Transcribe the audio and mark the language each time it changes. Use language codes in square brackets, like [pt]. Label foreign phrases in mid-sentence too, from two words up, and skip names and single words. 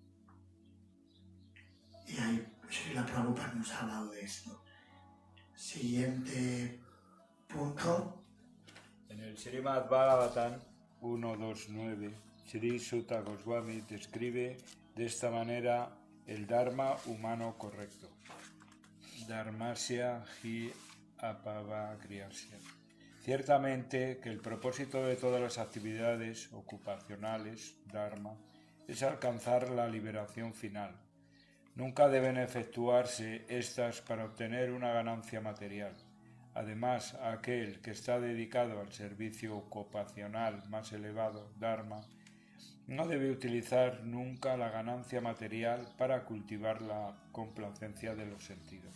[es] Y ahí Srila Prabhupada nos ha hablado de esto. Siguiente punto. En el Srimad Bhagavatam 1.2.9, Sri Sutta Goswami describe de esta manera el Dharma humano correcto. [sa] Dharmasya hi apavagriyasya. [es] Ciertamente que el propósito de todas las actividades ocupacionales, Dharma, es alcanzar la liberación final. Nunca deben efectuarse estas para obtener una ganancia material. Además, aquel que está dedicado al servicio ocupacional más elevado, Dharma, no debe utilizar nunca la ganancia material para cultivar la complacencia de los sentidos.